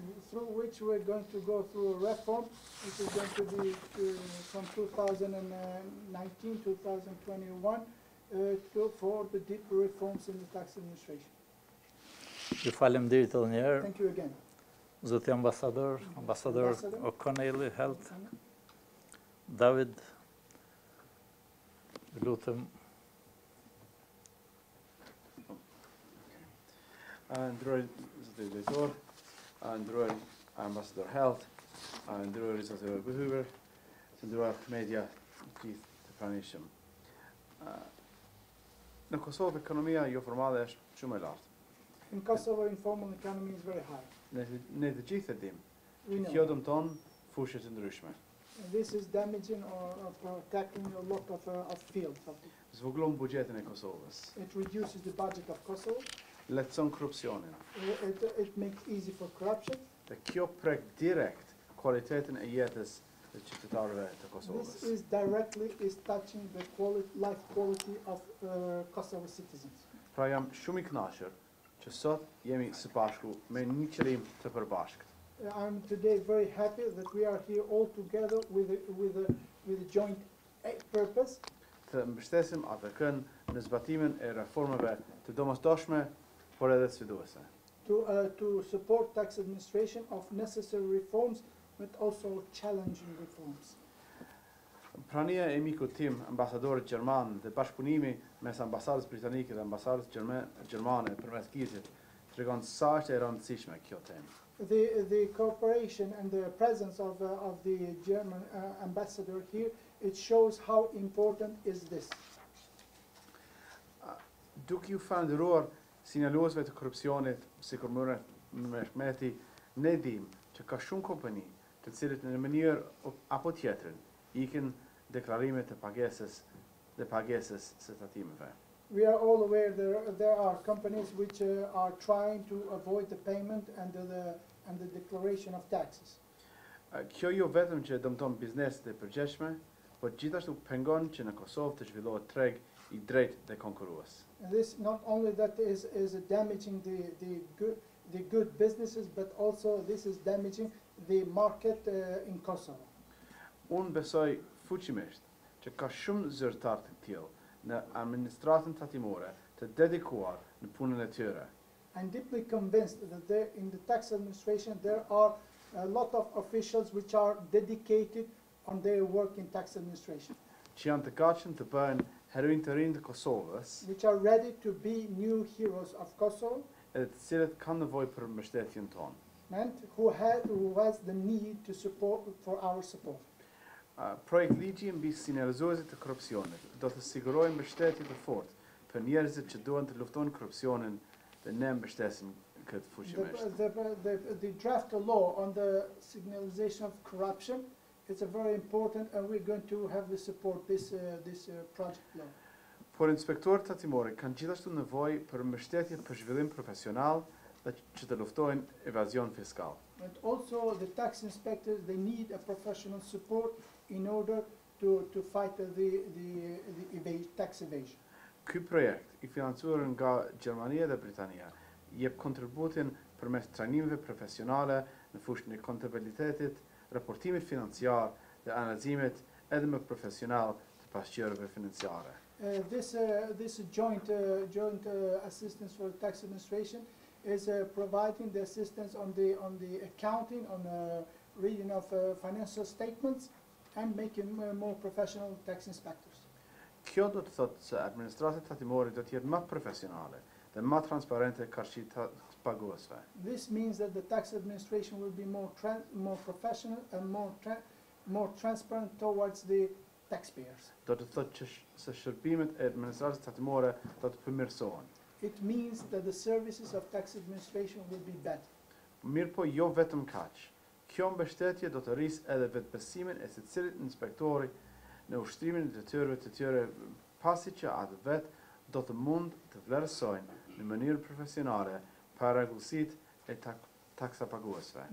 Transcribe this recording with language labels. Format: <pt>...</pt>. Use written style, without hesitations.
<en>Through which we're going to go through a reform, which is going to be from 2019-2021 for the deep reforms in the tax administration.</en> <sq>Ju falemnderit edhe një herë.</sq> <en>Thank you again.</en> <sq>Zoti ambasador O'Connelli, Health, David, lutem. Ndërruar Zoti Drejtor, ndërruar Ambasador Health, ndërruar Zoti Behuber, ndërruar media gjithë të pranishëm. Në Kosovë ekonomia jo formale është shumë e lartë.</sq> <en>In Kosovo, informal economy is very high.</en> <sq>Ne të gjithë e dim.</sq> <en>We know.</en> <sq>Kjo dëmton fushë të ndryshme.</sq> <en>And this is damaging or tackling a lot of fields.</en> <sq>Zvoglon buxhetin e Kosovës.</sq> <en>It reduces the budget of Kosovo.</en> <sq>Lehtëson korrupsionin.</sq> <en>It makes easy for corruption.</en> <sq>Dhe kjo prek direkt kualitetin e jetës të qytetarëve të</sq> <en>This</en> <sq>Kosovës.</sq> <en>is directly touching the life quality of Kosovo citizens.</en> <sq>Pra jam shumë I kënaqur që sot jemi së bashku me një qëllim të përbashkët.</sq> <en>I'm today very happy that we are here all together with a joint purpose.</en> <sq>Të mbështesim ATK-n në zbatimin e reformave të domosdoshme, por edhe sfiduese.</sq> <en>To support tax administration of necessary reforms, but also challenging reforms.</en> <sq>Prania e mikut tim, ambasadorit gjerman dhe bashkëpunimi mes ambasadës britanike dhe ambasadës gjermane përmes GIZ-it tregon sa është e rëndësishme kjo temë.</sq> <en>The cooperation and the presence of the German ambassador here, it shows how important is this.</en> <sq>Duke ju falendëruar sinjaluesve të korrupsionit, sikur Mehmeti, ne dim që ka shumë kompani të cilët në mënyrë apo tjetrën ikin deklarimet e pagesës së tatimeve.</sq> <en>We are all aware there are companies which are trying to avoid the payment and the declaration of taxes.</en> <sq>Kjo jo vetëm që dëmton bizneset e përgjithshme, por gjithashtu pengon që në Kosovë të zhvillohet treg I drejtë dhe konkurrues.</sq> <en>And this not only that is damaging the good businesses, but also this is damaging the market in Kosovo.</en> <sq>Unë besoj fuqimisht që ka shumë zyrtar të tillë në administratën tatimore të dedikuar në punën e tyre.</sq> <en>I'm deeply convinced that in the tax administration there are a lot of officials which are dedicated on their work in tax administration,</en> <sq>Që janë të gatshëm të bëhen heroin të rinj të Kosovës,</sq> <en>which are ready to be new heroes of Kosovo,</en> <sq>edhe të cilët kanë nevojë për mbështetjen tonë.</sq> <en>and who has the need to support for our support.</en> <sq>Projekt ligji mbi sinjalizuesit të korrupsionit do të sigurojë mbështetje të fortë për njerëzit që duan të luftojnë korrupsionin dhe ne mbështesim këtë fuqimisht.</sq> <en>The draft law on the signalization of corruption is a very important, and we're going to have the support this project law.</en> <sq>Por inspektorët tatimore kanë gjithashtu nevojë për mbështetje për zhvillim profesional dhe që të luftojnë evazion fiskal.</sq> <en>And also the tax inspectors, they need a professional support in order to fight the tax evasion.</en> <sq>Ky projekt I financuar nga Gjermania dhe Britania jep kontributin përmes trajnimeve profesionale në fushën e kontabilitetit, raportimit financiar dhe analizimit edhe më profesional të pasqyrave financiare.</sq> <en>This joint assistance for tax administration is providing the assistance on the accounting, on reading of financial statements, and making more professional tax inspectors.</en> <sq>Kjo do të thotë se administratët tatimore do të jetë më profesionale dhe më transparente karshi të paguesve.</sq> <en>This means that the tax administration will be more professional and more transparent towards the taxpayers.</en> <sq>Do të thotë që se shërbimet e administratës tatimore do të përmirësohen.</sq> <en>It means that the services of tax administration will be better.</en> <sq>Mirë po jo vetëm kaq. Kjo mbështetje do të rrisë edhe vetbesimin e secilit inspektori në ushtrimin e detyrave të tyre, pasi që atë vetë do të mund të vlerësojnë në mënyrë profesionale paragjësitë e taksapaguesve.</sq>